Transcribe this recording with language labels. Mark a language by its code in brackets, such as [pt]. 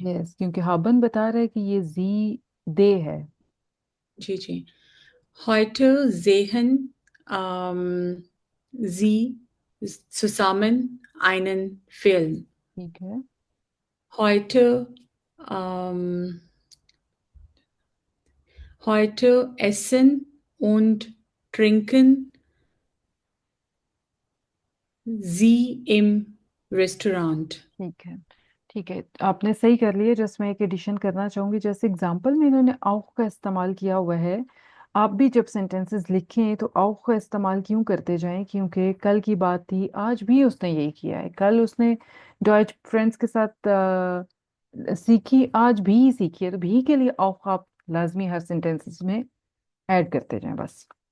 [hi] Yes, क्योंकि हाबन बता रहा है कि ये जी दे है। जी। [de] Heute sehen Sie zusammen einen Film. [hi] ठीक है। [de] Heute, ähm, heute essen und trinken Sie im Restaurant. [hi] ठीक है। ठीक है, आपने सही कर लिया। जस्ट मैं एक एडिशन करना चाहूंगी, जैसे एग्जांपल में इन्होंने auch का इस्तेमाल किया हुआ है। आप भी जब सेंटेंसेस लिखें तो auch का इस्तेमाल क्यों करते जाएं, क्योंकि कल की बात थी, आज भी उसने यही किया है। कल उसने डॉइच फ्रेंड्स के साथ सीखी, आज भी सीखी है, तो भी के लिए auch आप लाजमी हर सेंटेंसेस में ऐड करते जाएं बस।